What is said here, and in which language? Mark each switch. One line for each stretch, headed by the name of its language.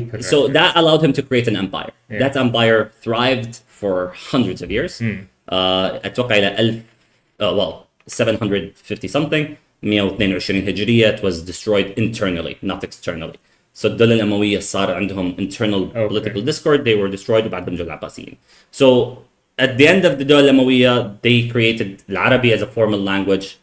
English: So that allowed him to create an empire. Yeah. That empire thrived for hundreds of years.
Arabic: أتوقع إلى 750 something 122 هجرية.
English: It was destroyed internally, not externally. So
Arabic: الدولة الأموية صار عندهم
English: internal political discord. They were destroyed
Arabic: وبعدهم جو العباسيين.
English: So at the end of the الدولة الأموية they created العربي as a formal language.